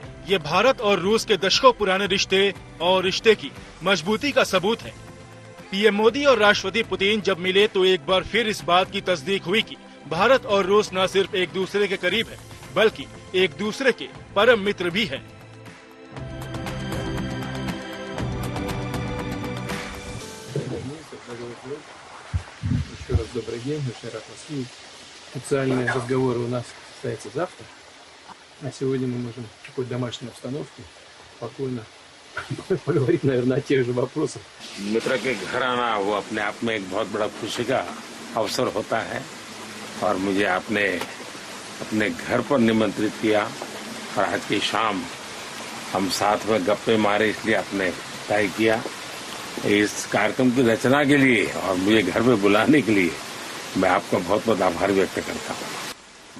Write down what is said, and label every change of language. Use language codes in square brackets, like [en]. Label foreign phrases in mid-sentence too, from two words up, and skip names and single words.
[hi] ये भारत और रूस के दशकों पुराने रिश्ते और रिश्ते की मजबूती का सबूत है। पीएम मोदी और राष्ट्रपति पुतिन जब मिले तो एक बार फिर इस बात की तस्दीक हुई कि भारत और रूस न सिर्फ एक दूसरे के करीब है बल्कि एक दूसरे के परम मित्र भी हैं। [ru] Еще раз добрый день, очень рад вас видеть. Официальные разговоры у нас состоятся завтра, а сегодня мы можем в такой домашней обстановке спокойно поговорить, наверное, о тех же वопросах. [hi] मित्र के घर आना वो अपने आप में एक बहुत बड़ा खुशी का अवसर होता है और मुझे आपने अपने घर पर निमंत्रित किया और आज की शाम हम साथ में गप्पे मारे इसलिए आपने तय किया। इस कार्यक्रम की रचना के लिए और मुझे घर पे बुलाने के लिए मैं आपका बहुत बहुत आभार व्यक्त करता हूँ।